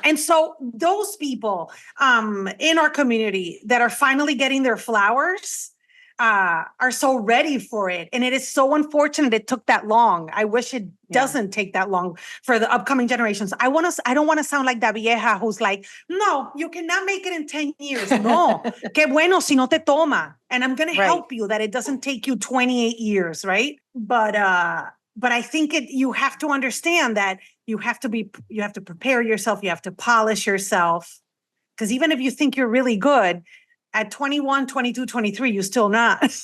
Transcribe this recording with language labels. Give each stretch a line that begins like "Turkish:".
English: And so those people in our community that are finally getting their flowers are so ready for it. And it is so unfortunate it took that long. I wish it doesn't take that long for the upcoming generations. I don't want to sound like that vieja who's like, no, you cannot make it in 10 years.
Spanish: No, qué bueno si no te toma.
English: And I'm going to help you that it doesn't take you 28 years, right? But I think you have to understand that you have to prepare yourself. You have to polish yourself. Because even if you think you're really good, at 21, 22, 23, you're still not.